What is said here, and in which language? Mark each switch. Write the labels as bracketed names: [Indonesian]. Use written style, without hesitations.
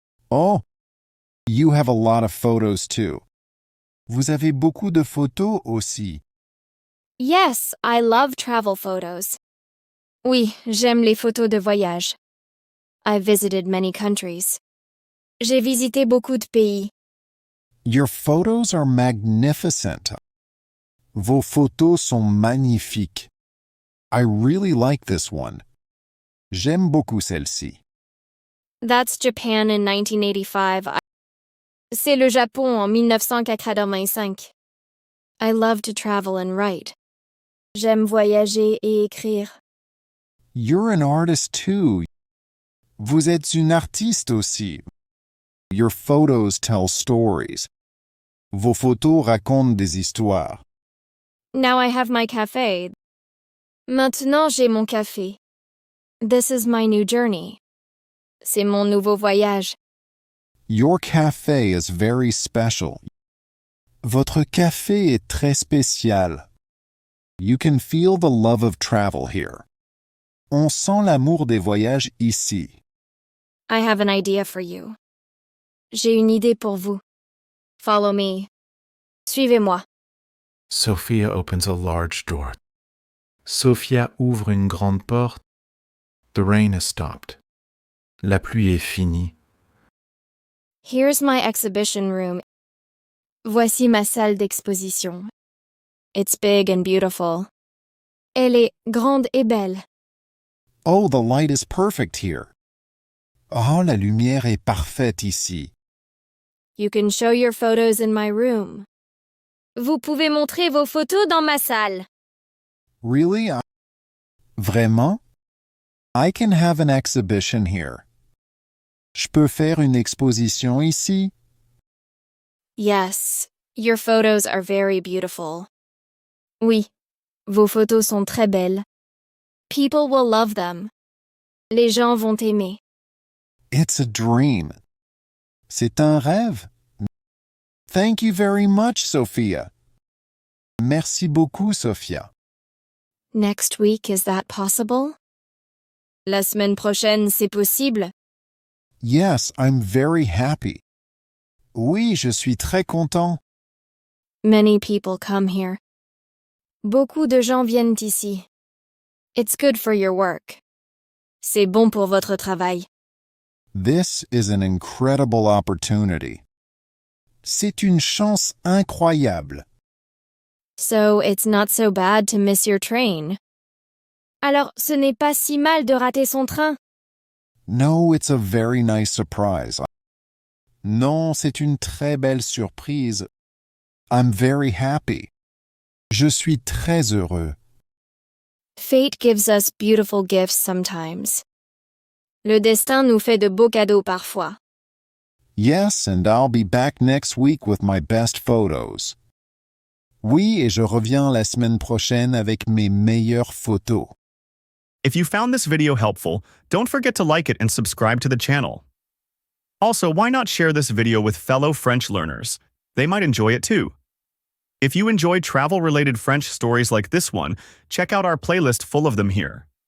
[English] Oh, you have a lot of photos too. [French] Vous avez beaucoup de photos aussi. [English] Yes, I love travel photos. [French] Oui, j'aime les photos de voyage. [English] I've visited many countries. [French] J'ai visité beaucoup de pays. [English] Your photos are magnificent. [French] Vos photos sont magnifiques. [English] I really like this one. [French] J'aime beaucoup celle-ci. [English] That's Japan in 1985. [French] C'est le Japon en 1985. [English] I love to travel and write. [French] J'aime voyager et écrire. [English] You're an artist too. [French] Vous êtes une artiste aussi. [English] Your photos tell stories. [French] Vos photos racontent des histoires. [English] Now I have my café. [French] Maintenant j'ai mon café. [English] This is my new journey. [French] C'est mon nouveau voyage. [English] Your café is very special. [French] Votre café est très spécial. [English] You can feel the love of travel here. [French] On sent l'amour des voyages ici. [English] I have an idea for you. [French] J'ai une idée pour vous. [English] Follow me. [French] Suivez-moi. [English] Sophia opens a large door. [French] Sophia ouvre une grande porte. [English] The rain has stopped. [French] La pluie est finie. [English] Here's my exhibition room. [French] Voici ma salle d'exposition. [English] It's big and beautiful. [French] Elle est grande et belle. [English] Oh, the light is perfect here. [French] Oh, la lumière est parfaite ici. [English] You can show your photos in my room. [French] Vous pouvez montrer vos photos dans ma salle. [English] Really? [French] Vraiment? [English] I can have an exhibition here. [French] Je peux faire une exposition ici? [English] Yes, your photos are very beautiful. [French] Oui, vos photos sont très belles. [English] People will love them. [French] Les gens vont aimer. [English] It's a dream. [French] C'est un rêve. [English] Thank you very much, Sophia. [French] Merci beaucoup, Sophia. [English] Next week, is that possible? [French] La semaine prochaine, c'est possible? [English] Yes, I'm very happy. [French] Oui, je suis très content. [English] Many people come here. [French] Beaucoup de gens viennent ici. [English] It's good for your work. [French] C'est bon pour votre travail. [English] This is an incredible opportunity. [French] C'est une chance incroyable. [English] So it's not so bad to miss your train. [French] Alors, ce n'est pas si mal de rater son train. [English] No, it's a very nice surprise. [French] Non, c'est une très belle surprise. [English] I'm very happy. [French] Je suis très heureux. [English] Fate gives us beautiful gifts sometimes. [French] Le destin nous fait de beaux cadeaux parfois. [English] Yes, and I'll be back next week with my best photos. [French] Oui, et je reviens la semaine prochaine avec mes meilleures photos. [English] If you found this video helpful, don't forget to like it and subscribe to the channel. Also, why not share this video with fellow French learners? They might enjoy it too. If you enjoy travel-related French stories like this one, check out our playlist full of them here.